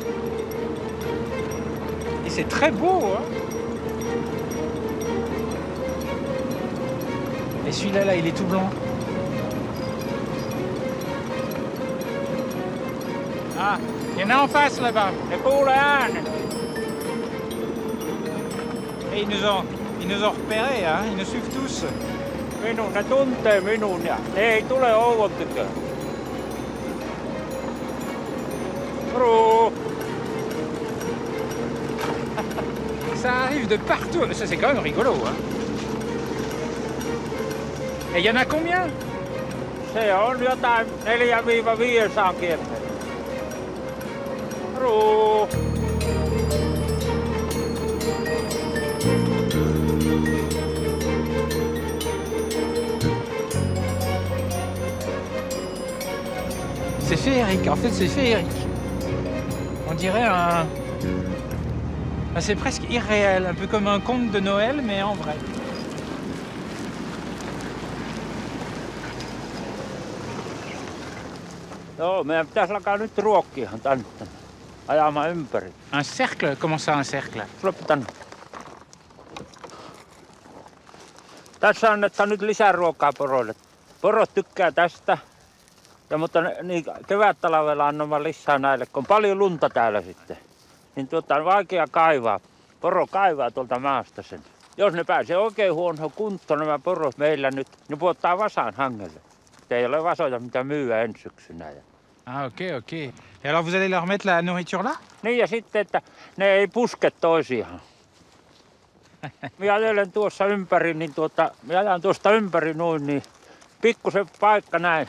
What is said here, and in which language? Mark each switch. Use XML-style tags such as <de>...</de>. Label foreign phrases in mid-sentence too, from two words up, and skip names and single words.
<fr>Et c'est très beau, hein? Et celui-là, là, il est tout blanc. Ah, il y en a en face, là-bas.</fr> <fi>Ne kuulee äänen.</fi> <fr>Et ils nous ont repérés, hein? Ils nous suivent tous.</fr> <fi>Ne tuntee minun ja ne ei tule Ouvon tykö.</fi> <fr>Ça arrive de partout. Ça, c'est quand même rigolo, hein? Et il y en a combien?</fr> <fi>Se on jotain 400–500 kierteitä. Ruu.</fi> <fr>C'est féerique, en fait c'est féerique. On dirait un... C'est presque irréel, un peu comme un conte de Noël, mais en vrai.</fr> <fi>Joo, meidän pitäisi alkaa nyt ruokkia tänne. Ajamaan ympäri.</fi> <fr>Un cercle? Comment ça un cercle?</fr> <fi>Tulepa tänne. Tässä annetaan nyt lisää ruokaa poroille. Porot tykkää tästä. Mutta niin, kevättalvella annamme lisää näille, kun on paljon lunta täällä sitten. Niin on vaikea kaivaa. Poro kaivaa tuolta maasta sen. Jos ne pääsee oikein huonoon kuntoon nämä porot meillä nyt, ne puottaa vasaan hangelle. Ei ole vasoja mitä myyä ensi syksynä.</fi> <fr>Ah ok, ok. Et alors vous allez leur mettre la nourriture là?</fr> <fi>Niin ja sitten, että ne ei puske toisiaan. Minä ajelen tuossa ympäri, niin minä ajan tuosta ympäri noin, niin pikkusen paikka näin.</fi>